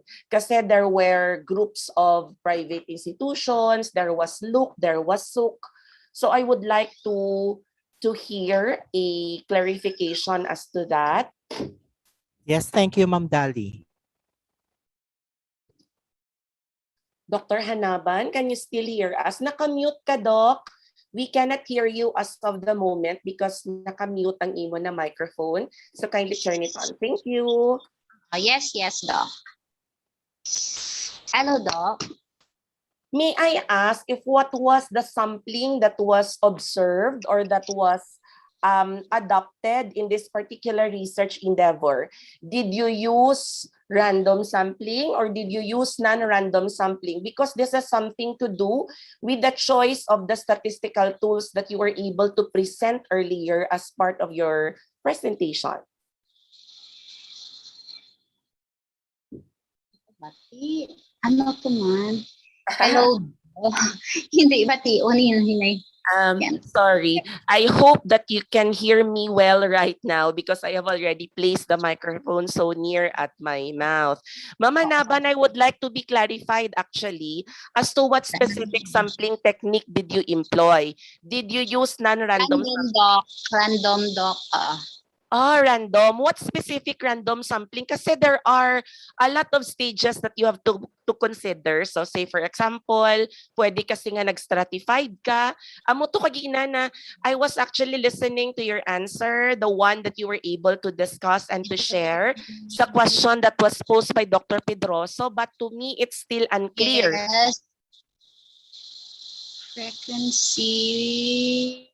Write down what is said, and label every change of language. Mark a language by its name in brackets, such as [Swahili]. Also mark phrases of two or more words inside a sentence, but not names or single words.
[English] Kasi there were groups of private institutions, there was LUC, there was SUC. So I would like to hear a clarification as to that. Yes, thank you, Ma'am Dali. Dr. Hanaban, can you still hear us? [Hiligaynon] Nakamute ka, Doc. [English] We cannot hear you as of the moment because [Hiligaynon] nakamute ang imo na [English] microphone. So kindly turn it on. Thank you. Yes, Doc. Hello, Doc. May I ask if what was the sampling that was observed or that was adopted in this particular research endeavor? Did you use random sampling or did you use non-random sampling? Because this has something to do with the choice of the statistical tools that you were able to present earlier as part of your presentation. [Hiligaynon] Bati, ano to man? Hello. Hindi, bati. Hinay. [English] Sorry. I hope that you can hear me well right now because I have already placed the microphone so near at my mouth. Mama Naban, I would like to be clarified actually as to what specific sampling technique did you employ? Did you use non-random? Random, Doc. Random. What specific random sampling? Kasi there are a lot of stages that you have to consider. So say for example, [Hiligaynon] pwede kasi nga nag-stratified ka. Amo to kagina na [English] I was actually listening to your answer, the one that you were able to discuss and to share sa question that was posed by Dr. Pedroso, but to me it's still unclear. Yes. Frequency.